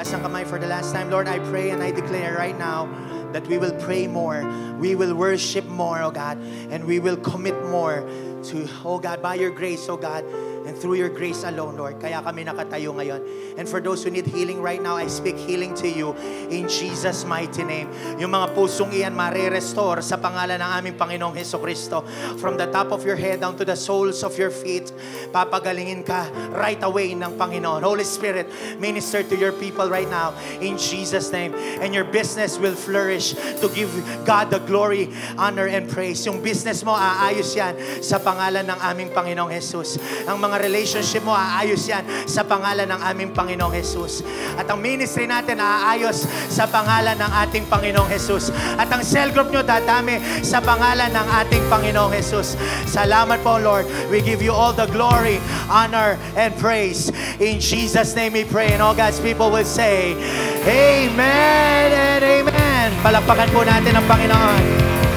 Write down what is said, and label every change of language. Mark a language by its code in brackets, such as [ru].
[tl] Taas ang kamay [en] for the last time. Lord, I pray and I declare right now that we will pray more. We will worship more, oh God. And we will commit more to, oh God, by your grace, oh God. And through your grace alone, Lord. [tl] Kaya kami nakatayo ngayon. [en] And for those who need healing right now, I speak healing to you in Jesus' mighty name. [tl] Yung mga pusong iyan mare-restore sa pangalan ng aming Panginoong Hesukristo. [en] From the top of your head down to the soles of your feet, [tl] papagalingin ka [en] right away [tl] ng Panginoon. [en] Holy Spirit, minister to your people right now in Jesus' name. And your business will flourish to give God the glory, honor, and praise. [tl] Yung business mo, aayos yan sa pangalan ng aming Panginoong Jesus. Ang mga relationship mo, aayos yan sa pangalan ng aming Panginoong Jesus. At ang ministry natin, aayos sa pangalan ng ating Panginoong Jesus. At ang cell group nyo, dadami sa pangalan ng ating Panginoong Jesus. Salamat po, Lord. [en] We give you all the glory, honor, and praise. In Jesus' name we pray. And all God's people will say, Amen and Amen. [tl] Palakpakan po natin ang Panginoon.